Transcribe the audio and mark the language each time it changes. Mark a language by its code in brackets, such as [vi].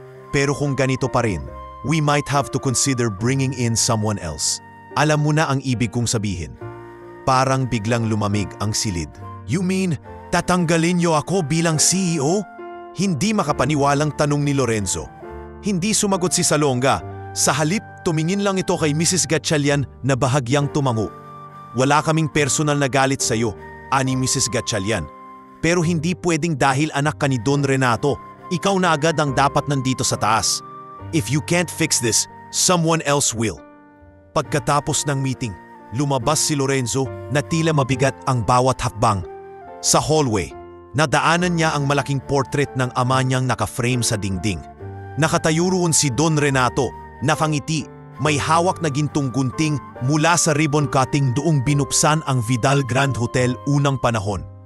[tl] Pero kung ganito pa rin, [en] we might have to consider bringing in someone else. [tl] Alam mo na ang ibig kong sabihin. Parang biglang lumamig ang silid. [en] You mean, [tl] tatanggalin niyo ako bilang CEO? Hindi makapaniwalang tanong ni Lorenzo. Hindi sumagot si Salonga. Sa halip, tumingin lang ito kay Mrs. Gatchalian na bahagyang tumango. Wala kaming personal na galit sa iyo, ani Mrs. Gatchalian. Pero hindi pwedeng dahil anak ka ni Don Renato. Ikaw na agad ang dapat nandito sa taas. [en] If you can't fix this, someone else will. [tl] Pagkatapos ng meeting, lumabas si Lorenzo na tila mabigat ang bawat hakbang. Sa hallway, nadaanan niya ang malaking portrait ng ama niyang naka-frame sa dingding. Nakatayo roon si Don Renato, nakangiti, may hawak na gintong gunting mula sa ribbon cutting doong binuksan ang Vidal Grand Hotel unang panahon.